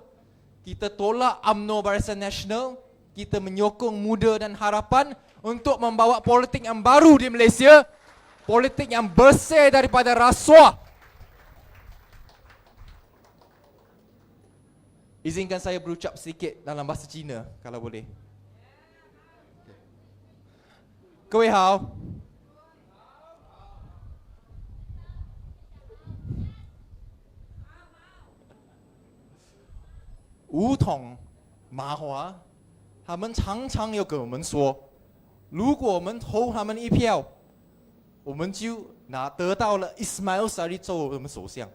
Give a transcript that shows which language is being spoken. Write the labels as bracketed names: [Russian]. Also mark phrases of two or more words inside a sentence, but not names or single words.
[Malay] Kita tolak UMNO Barisan Nasional, kita menyokong Muda dan Harapan untuk membawa politik yang baru di Malaysia, politik yang bersih daripada rasuah. Izinkan saya berucap sedikit dalam bahasa Cina kalau boleh. [Chinese] 各位好，吴统、马华，他们常常有跟我们说，如果我们投他们一票，我们就得到了 Ismail Sabri 做我们首相。